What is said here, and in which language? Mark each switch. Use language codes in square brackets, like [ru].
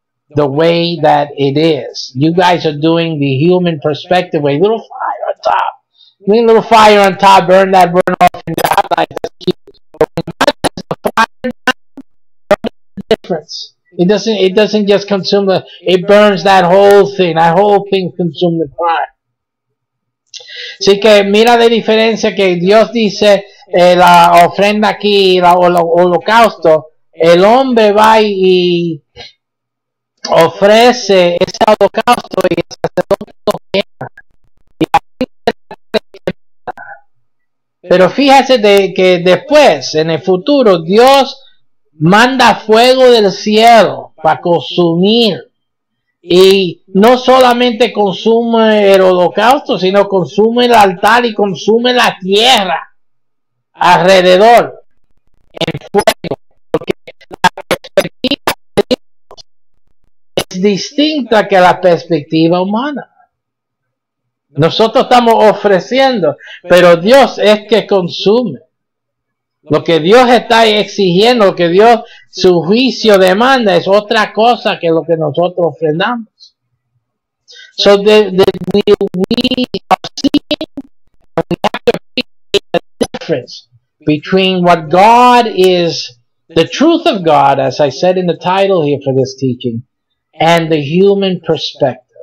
[en] The way that it is. You guys are doing the human perspective way. Little fire on top. Little fire on top, burn that burn off in your outline. That's cute. But when God does the fire down, the difference. It doesn't just consume it burns that whole thing. That whole thing consumes the fire. [es] Así que mira la diferencia que Dios dice, la ofrenda aquí, el holocausto, el hombre va y ofrece ese holocausto y el sacerdote lo quema. Pero fíjese que después, en el futuro, Dios manda fuego del cielo para consumir. Y no solamente consume el holocausto, sino consume el altar y consume la tierra alrededor en fuego. Porque la perspectiva de Dios es distinta que la perspectiva humana. Nosotros estamos ofreciendo, pero Dios es que consume. Lo que Dios está exigiendo, lo que Dios, su juicio demanda, es otra cosa que lo que nosotros ofrendamos. [en] So we are seeing, and we have to appreciate the difference between what God is, the truth of God, as I said in the title here for this teaching, and the human perspective.